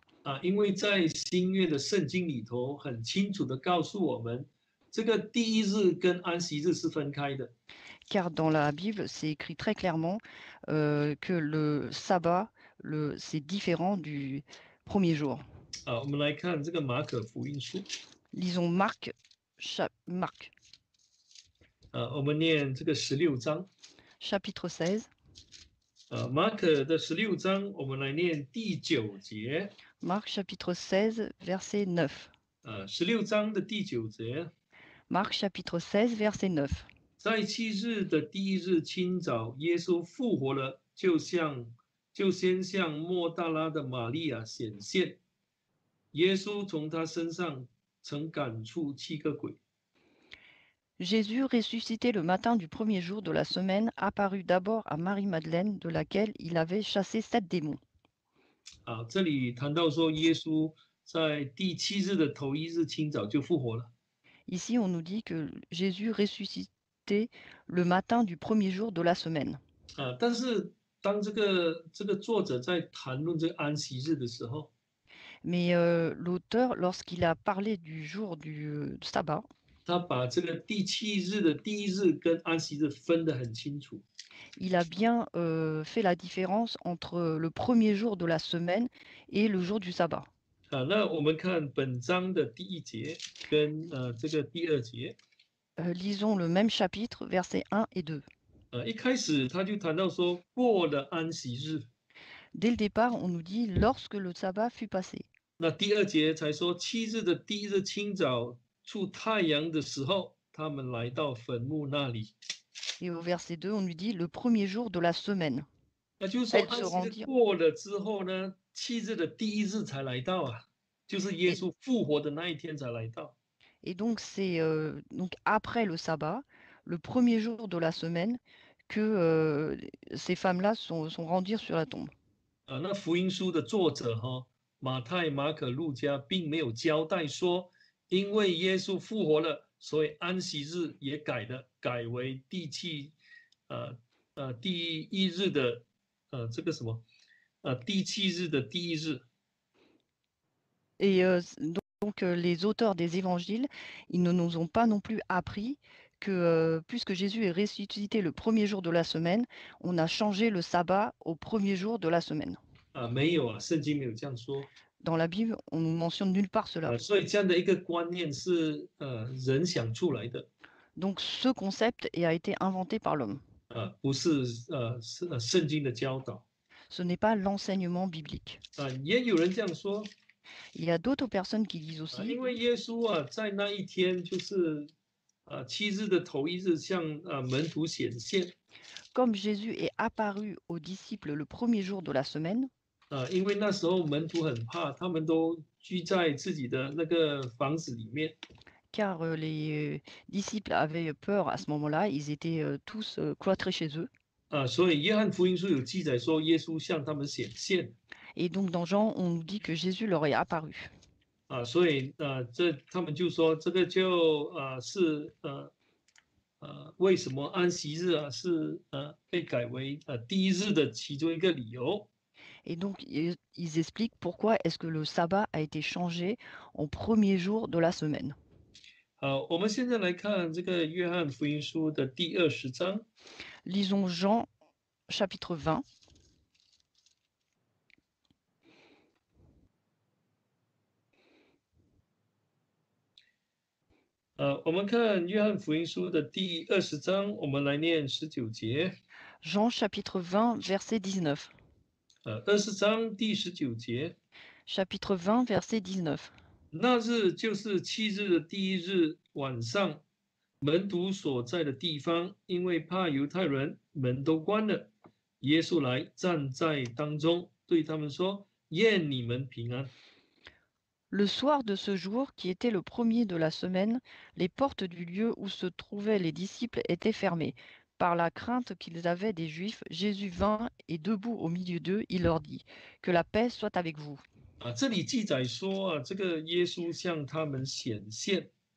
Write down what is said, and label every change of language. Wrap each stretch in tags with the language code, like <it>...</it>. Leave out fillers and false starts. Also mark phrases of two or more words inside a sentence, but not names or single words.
<zh>因为在新约的圣经里头很清楚的告诉我们，这个第一日跟安息日是分开的。</zh> <fr>Car dans la Bible, c'est écrit très clairement que le sabbat, c'est différent du premier jour.</fr> <zh>我们来看这个马可福音书，</zh> <fr>Lisons Marc, Marc</fr> <zh>我们念这个16章，</zh> <fr>chapitre 16.</fr> <zh>马可的16章，我们来念第9节。</zh> <fr>Marc chapitre 16, verset 9.</fr> <zh>16 章的第9节，</zh> <fr>Marc chapitre 16, verset 9.</fr> <zh>在七日的第一日清早，耶稣复活了，就先向莫大拉的玛利亚显现。耶稣从他身上曾赶出7个鬼。</zh> <fr>Jésus, ressuscité le matin du premier jour de la semaine, apparut d'abord à Marie-Madeleine, de laquelle il avait chassé 7 démons.</fr> <zh>这里谈到说，耶稣在第7日的头一日清早就复活了。</zh> <fr>Ici, on nous dit que Jésus ressuscité le matin du premier jour de la semaine.</fr> <zh>但是当这个作者在谈论这个安息日的时候，</zh> <fr>Mais l'auteur, lorsqu'il a parlé du jour du sabbat,</fr> <zh>他把这个第7日的第一日跟安息日分得很清楚。</zh> <fr>il a bien fait la différence entre le premier jour de la semaine et le jour du sabbat.</fr> <zh>那我们看本章的第1节跟这个第2节。</zh> <fr>Lisons le même chapitre, versets 1 et 2.</fr> <zh>一开始他就谈到说过了安息日，</zh> <fr>Dès le départ, on nous dit lorsque le sabbat fut passé.</fr> <zh>那第2节才说7日的第一日清早出太阳的时候，他们来到坟墓那里。</zh> <fr>Et au verset 2, on nous dit le premier jour de la semaine.</fr> <zh>那就是说</zh> <fr>Elle se</fr> <zh>安息日</zh> <fr>rendit.</fr> <zh>过了之后呢，7日的第一日才来到就是耶稣复活的那一天才来到。</zh> <fr>Et donc, c'est donc après le sabbat, le premier jour de la semaine, que ces femmes-là sont rendues sur la tombe.</fr> <zh>那福音书的作者马太、马可、路加并没有交代说，因为耶稣复活了，所以安息日也改为第一日的这个什么第7日的第一日。</zh> <fr>Et donc, les auteurs des évangiles, ils ne nous ont pas non plus appris que puisque Jésus est ressuscité le premier jour de la semaine, on a changé le sabbat au premier jour de la semaine.</fr> <zh>没有啊，圣经没有这样说。</zh> <fr>Dans la Bible, on ne mentionne nulle part cela.</fr> <zh>所以这样的一个观念是人想出来的，</zh> <fr>Donc ce concept a été inventé par l'homme.</fr> <zh>不是圣经的教导。</zh> <fr>Ce n'est pas l'enseignement biblique.</fr> <zh>也有人这样说，</zh> <fr>Il y a d'autres personnes qui disent</fr> <zh>因</zh> <fr>aussi,</fr> <zh>为耶稣在那一天就是7日的头一日向门徒显现，</zh> <fr>comme Jésus est apparu aux disciples le premier jour de la semaine,</fr> <zh>因为那时候门徒很怕，他们都居在自己的那个房子里面，</zh> <fr>car les disciples avaient peur à ce moment-là, ils étaient tous cloîtrés chez eux.</fr> <zh>所以约翰福音书有记载说，耶稣向他们显现，</zh> <fr>Et donc dans Jean, on nous dit que Jésus leur est apparu.</fr> <zh>所以他们就说这个就是为什么安息日是被改为第一日的其中一个理由。</zh> <fr>Et donc ils expliquent pourquoi est-ce que le sabbat a été changé en premier jour de la semaine.</fr> <zh>好，我们现在来看这个约翰福音书的第20章。</zh> <fr>Lisons Jean chapitre 20.</fr> <zh>我们看约翰福音书的第20章，我们来念19节。</zh> <fr>Jean chapitre 20, verset 19.</fr> <zh>20 章第19节。</zh> <fr>Chapitre 20, verset 19.</fr> <zh>那日就是7日的第一日晚上，门徒所在的地方，因为怕犹太人，门都关了。耶稣来站在当中，对他们说：“愿你们平安。”</zh> <fr>Le soir de ce jour, qui était le premier de la semaine, les portes du lieu où se trouvaient les disciples étaient fermées. Par la crainte qu'ils avaient des Juifs, Jésus vint et debout au milieu d'eux, il leur dit, que la paix soit avec vous.</fr> <zh>这里记载说这个耶稣向他们显现。</zh>